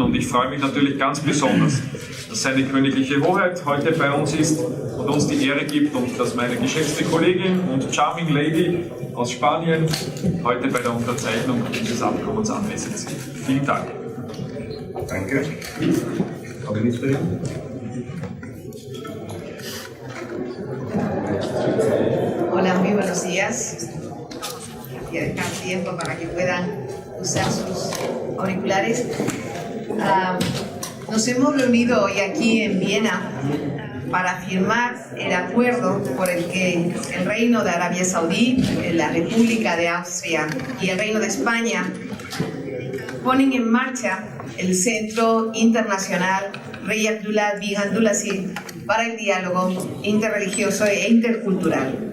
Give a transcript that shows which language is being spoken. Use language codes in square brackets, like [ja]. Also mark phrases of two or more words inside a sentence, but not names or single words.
[de] Und ich freue mich natürlich ganz besonders, dass seine königliche Hoheit heute bei uns ist und uns die Ehre gibt und dass meine geschätzte Kollegin und [en] Charming Lady [de] aus Spanien heute bei der Unterzeichnung dieses Abkommens anwesend sind. Vielen Dank. Danke. Frau Ministerin. [es] Hola, muy buenos días. Ya dejar tiempo para que puedan usar sus auriculares. Nos hemos reunido hoy aquí en Viena para firmar el acuerdo por el que el Reino de Arabia Saudí, la República de Austria y el Reino de España ponen en marcha el Centro Internacional Rey Abdullah Abdulaziz para el diálogo interreligioso e intercultural.